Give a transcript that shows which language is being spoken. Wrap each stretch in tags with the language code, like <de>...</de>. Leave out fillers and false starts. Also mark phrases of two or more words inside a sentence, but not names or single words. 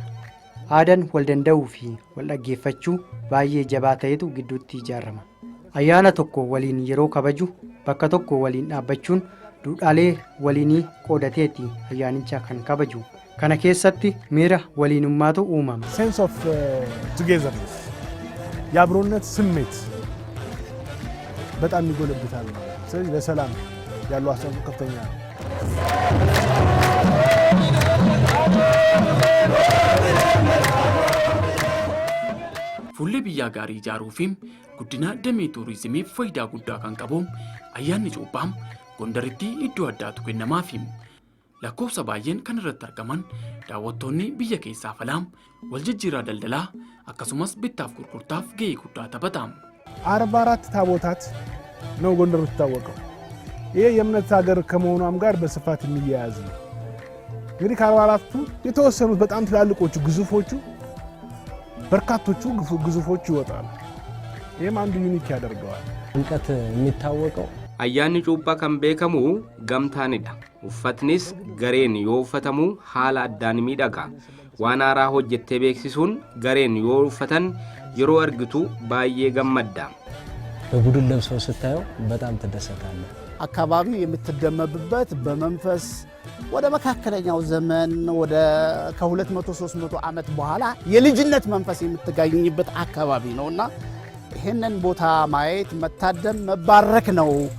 <om>Aadaan wal danda'uu fi wal dhaggeeffachuu baay'ee jabaa ta'etu gidduutti ijaarama. Ayyaana tokko waliin yeroo kabaju bakka tokko waliin dhaabbachuun duudhaalee waliinii qoodateeti ayyaanicha kan kabaju. Kana keessatti miira waliinummaatu uumama.</om> <en>Sense of togetherness</en> <am>የአብሮነት ስሜት በጣም ይጎለብታል ማለት ነው። ስለዚህ ለሰላም ያለው አስተዋጽኦ ከፍተኛ ነው።</am> <om>Fuullee biyyaa gaarii ijaaruufiim guddina damee tuurizimiif faayidaa guddaa kan qabu ayyaanni cuuphaa Gondaritti iddoo addaatu kennamaafi. Lakkoofsa baay'een kan irratti argaman daawwattoonni biyya keessaa falaam wal jijjiirraa daldalaa akkasumas bittaaf gurgurtaaf gahee guddaa taphata.</om> <am>44 ታቦታት ነው ጎንደር የምትታወቀው። ይሄ የእምነት ሀገር ከመሆኗም ጋር በስፋት የሚያያዝ ነው። እንግዲህ ከ44ቱ የተወሰኑት በጣም ትላልቆቹ ግዙፎቹ በርካቶቹ ግዙፎቹ ይወጣሉ። ይሄም አንዱ ዩኒክ ያደርገዋል። ጥምቀት የሚታወቀው</am> <om>ayyaanni cuuphaa kan beekamu gamtaanidha. Uffatnis gareen yoo uffatamu haala addaan miidhaga. Waan haaraa hojjettee beeksisuun gareen yoo uffatan yeroo argitu baay'ee gammadda.</om> <am>በቡድን ለብሰው ስታየው በጣም ትደሰታለህ። አካባቢው የምትደመብበት በመንፈስ ወደ መካከለኛው ዘመን ወደ ከ200 300 ዓመት በኋላ የልጅነት መንፈስ የምትጋኝበት አካባቢ ነውና ይሄንን ቦታ ማየት መታደም መባረክ ነው።</am>